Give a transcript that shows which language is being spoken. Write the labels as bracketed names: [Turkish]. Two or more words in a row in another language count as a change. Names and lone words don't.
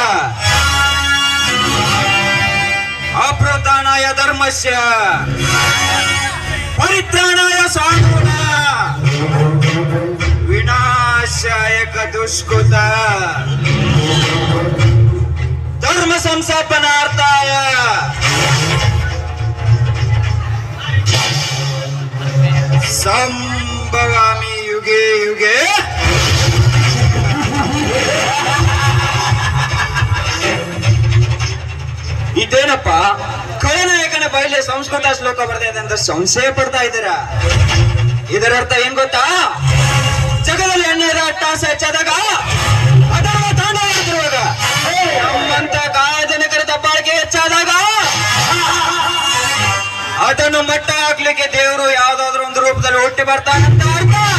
[Sanskrit] ಅಪ್ರತಾನಾಯ ಧರ್ಮಸ್ಯ ಪರಿತ್ರಾಣಾಯ ಸಾಧೂನ ವಿನಾಶಾಯ ದುಷ್ಕೃತ ಧರ್ಮ ಸಂಸ್ಥಾಪನಾರ್ಥಾಯ ಸಂಭವಾಮಿ ಯುಗೆ ಯುಗೆ. [Kannada] ಇದೇನಪ್ಪ ಖಳನಾಯಕನ ಬಯಲೆ ಸಂಸ್ಕೃತ ಶ್ಲೋಕ ಬರ್ತಾ ಅಂತ ಸಂಶಯ ಪಡ್ತಾ ಇದ್ದೀರಾ? ಇದರ ಅರ್ಥ ಏನ್ ಗೊತ್ತಾ? ಜಗದಲ್ಲಿ ಎಣ್ಣೆದ ಅಟ್ಟಾಸ ಹೆಚ್ಚಾದಾಗ ಅದರ ತಾಂಡವ ಮಾಡ್ತಿರುವಾಗ ನಮ್ಮಂತ ಜನಕರ ದಬ್ಬಾಳಿಕೆ ಹೆಚ್ಚಾದಾಗ ಅದನ್ನು ಮಟ್ಟ ಹಾಕ್ಲಿಕ್ಕೆ ದೇವರು ಯಾವ್ದಾದ್ರು ಒಂದು ರೂಪದಲ್ಲಿ ಹುಟ್ಟಿ ಬರ್ತಾನಂತ ಅರ್ಥ.